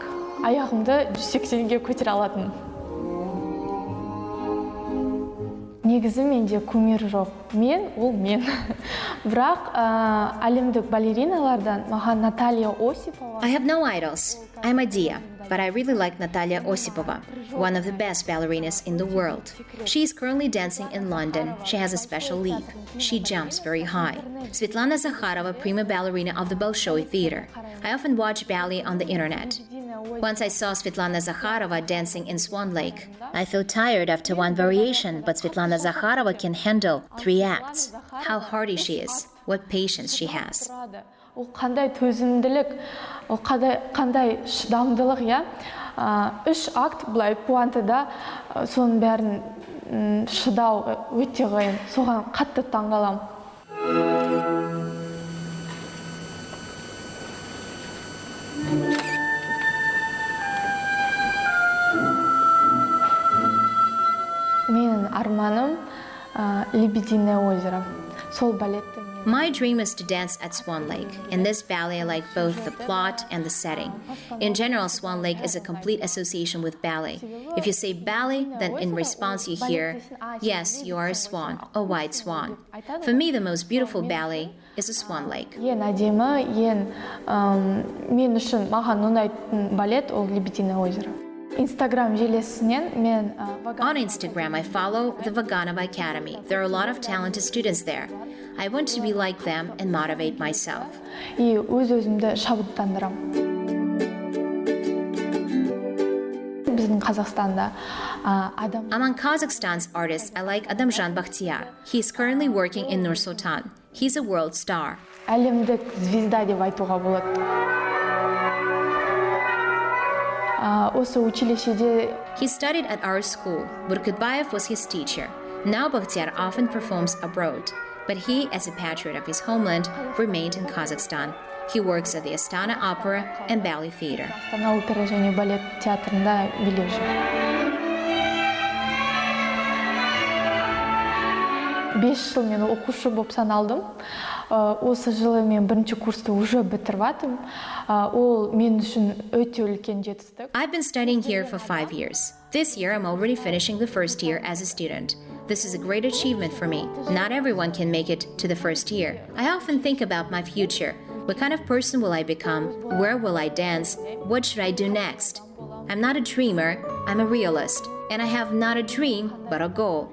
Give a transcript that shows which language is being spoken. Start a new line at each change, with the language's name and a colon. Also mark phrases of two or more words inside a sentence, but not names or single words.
Kazakh: Аяғымды 180-ге көтере алатын. Негізі менде кумир жоқ. Ол мен. Бірақ әлемдік балериналардан маған Наталья Осипова.
English: I have no idols. I'm Adiya, but I really like Natalia Osipova, one of the best ballerinas in the world. She is currently dancing in London. She has a special leap. She jumps very high. Svetlana Zakharova, prima ballerina of the Bolshoi Theater. I often watch ballet on the internet. Once I saw Svetlana Zakharova dancing in Swan Lake. I feel tired after one variation, but Svetlana Zakharova can handle 3 acts. How hardy she is. What patience she has.
Kazakh: Ол қандай төзімділік, ол қандай шыдамдылық, иә. 3 акт былай пуантыда соның бәрін шыдау өте қиын. Соған қатты таңғаламын. Менің арманым Лебединое озеро. Сол балетті.
English: My dream is to dance at Swan Lake. In this ballet, I like both the plot and the setting. In general, Swan Lake is a complete association with ballet. If you say ballet, then in response you hear, yes, you are a swan, a white swan. For me, the most beautiful ballet is a Swan Lake.
Kazakh: Ең әдемі, мен үшін маған ұнайтын балет ол Лебединое озеро. Instagram желісінен мен
English: On Instagram, I follow the Vaganova Academy. There are a lot of talented students there. I want to be like them and motivate myself.
Kazakh: И өз-өзімді шабыттандырам. Біздің Қазақстанда адам.
English: Among Kazakhstan's artists, I like Adamjan Bakhtiar. He is currently working in Nur-Sultan. He's a world star.
Kazakh: Әлемдік звезда деп айтуға болады. Осы училищеде.
English: He studied at our school. Burkutbayev was his teacher. Now Bakhtiar often performs abroad, but he, as a patriot of his homeland, remained in Kazakhstan. He works at the Astana Opera and Ballet Theater.
Kazakh: Астана опера және балет театрында билеп жүр. 5 жыл мен оқушы болып саналдым. Осы жылы мен 1-ші курсты уже бітіріп атым. Ол мен үшін өте үлкен жетістік.
English: I've been studying here for 5 years. This year I'm already finishing the first year as a student. This is a great achievement for me. Not everyone can make it to the first year. I often think about my future. What kind of person will I become? Where will I dance? What should I do next? I'm not a dreamer, I'm a realist. And I have not a dream, but a goal.